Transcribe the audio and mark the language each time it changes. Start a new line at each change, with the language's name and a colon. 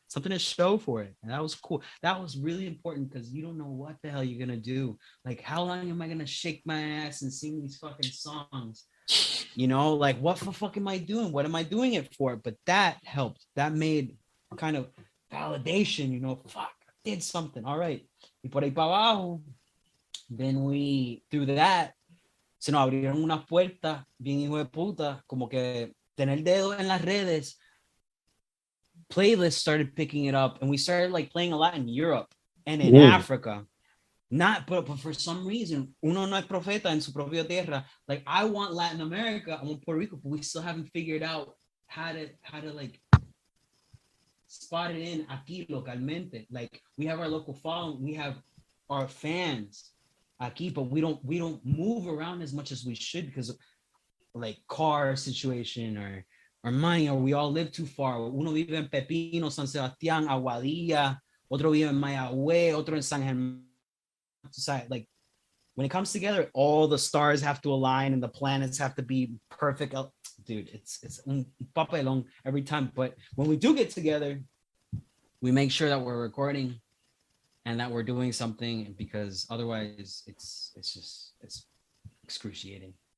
English: something to show for it. And that was cool. That was really important because you don't know what the hell you're gonna do. Like, how long am I gonna shake my ass and sing these fucking songs? You know, like, what the fuck am I doing? What am I doing it for? But that helped. That made kind of validation, you know, fuck, I did something. All right.
Spanish: Y por ahí para abajo,
English: then we, through that,
Spanish: se nos abrieron unas puertas bien hijo de puta, como que tener dedo en las redes.
English: Playlists started picking it up, and we started like playing a lot in Europe and in Africa. Not, but for some reason,
Spanish: uno no es profeta en su propia tierra.
English: Like, I want Latin America, I want Puerto Rico, but we still haven't figured out how to like spot it in
Spanish: aquí localmente.
English: Like, we have our local following, we have our fans
Spanish: aquí,
English: but we don't move around as much as we should because of like car situation or money, or we all live too far.
Spanish: Uno vive en Pepino, San Sebastián, Aguadilla, otro vive en Mayagüez, otro en San Germán.
English: Like, when it comes together, all the stars have to align and the planets have to be perfect. Dude, it's
Spanish: un papelón
English: every time. But when we do get together, we make sure that we're recording and that we're doing something, because otherwise it's excruciating.